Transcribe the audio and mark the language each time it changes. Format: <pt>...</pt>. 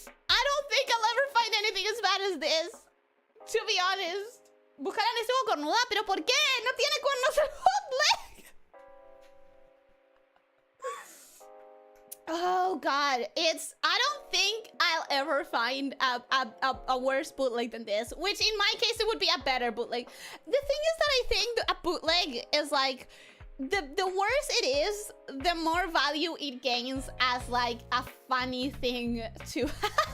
<en>I don't think I'll ever find anything as bad as this, to be honest.</en> <es>Buscar a Nessie cornuda, pero ¿por qué? No tiene cuernos el bootleg.</es> <en>Oh god, I don't think I'll ever find a worse bootleg than this, which in my case it would be a better bootleg. The thing is that I think a bootleg is like, the worse it is, the more value it gains as like a funny thing to have.</en>